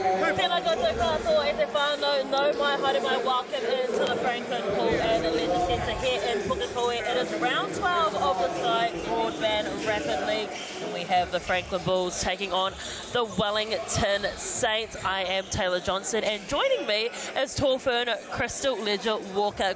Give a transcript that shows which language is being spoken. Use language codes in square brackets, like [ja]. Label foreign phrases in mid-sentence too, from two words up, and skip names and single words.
[mi] Tēnā koutou katoa e te whānau, no mai haere mai, [en] welcome into the Franklin Pool and the Leisure Centre here in Pukekohe. It is round 12 of the Sky Broadband Rapid League. And we have the Franklin Bulls taking on the Wellington Saints. I am Taylor Johnson, and joining me is tall fern Crystal Ledger Walker.